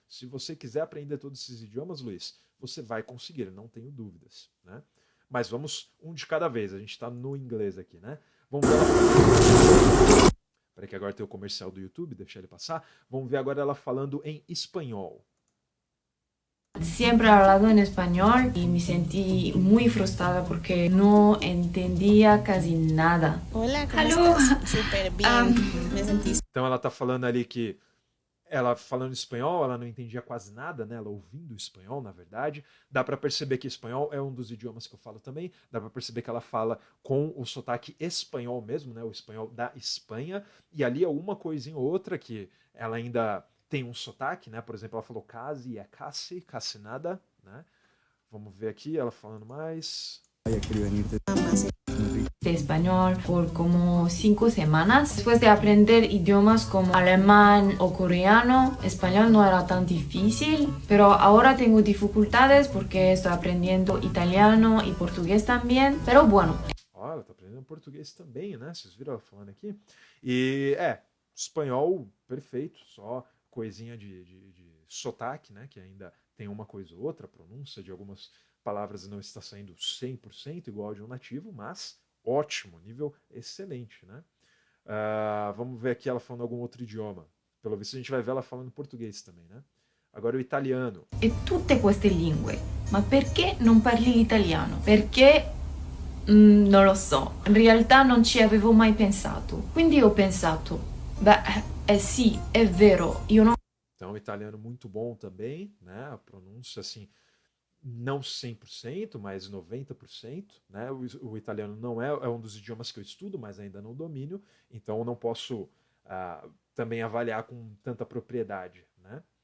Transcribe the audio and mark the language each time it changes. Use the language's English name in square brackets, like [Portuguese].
[Portuguese] Se você quiser aprender todos esses idiomas, Luiz, você vai conseguir, não tenho dúvidas, né? Mas vamos um de cada vez. A gente está no inglês aqui, né? Vamos ver ela... Espera que agora tem o comercial do YouTube, deixa ele passar. Vamos ver agora ela falando em espanhol. [Spanish] Siempre he hablado en español y me sentí muy frustrada porque no entendía casi nada. Hola, ¿cómo estás? Súper bien. Me sentí... [Portuguese] Então ela está falando ali que ela falando espanhol, ela não entendia quase nada, né? Ela ouvindo espanhol, na verdade. Dá para perceber que espanhol é um dos idiomas que eu falo também. Dá para perceber que ela fala com o sotaque espanhol mesmo, né? O espanhol da Espanha. E ali é uma coisinha ou outra que ela ainda tem um sotaque, né? Por exemplo, ela falou casi, é casi nada, né? Vamos ver aqui, ela falando mais. [Spanish] De español por como 5 semanas. Después de aprender idiomas como alemán o coreano, español no era tan difícil, pero ahora tengo dificultades porque estoy aprendiendo italiano y portugués también, pero bueno. [Portuguese] Olha, ela tá aprendendo português também, né? Vocês viram ela falando aqui? E espanhol perfeito, só coisinha de sotaque, né? Que ainda tem uma coisa ou outra, a pronúncia de algumas palavras não está saindo 100% igual de um nativo, mas ótimo, nível excelente, né? Vamos ver aqui ela falando algum outro idioma. Pelo visto a gente vai ver ela falando português também, né? Agora o italiano. [Italian] E tutte queste lingue, ma perché non parli l'italiano? Perché non lo so, in realtà non ci avevo mai pensato. Quindi ho pensato, sì, è vero, io non... [Portuguese] Então, italiano muito bom também, né? A pronúncia, assim, não 100%, mas 90%, né? O italiano não é um dos idiomas que eu estudo, mas ainda não domino, então eu não posso também avaliar com tanta propriedade, né?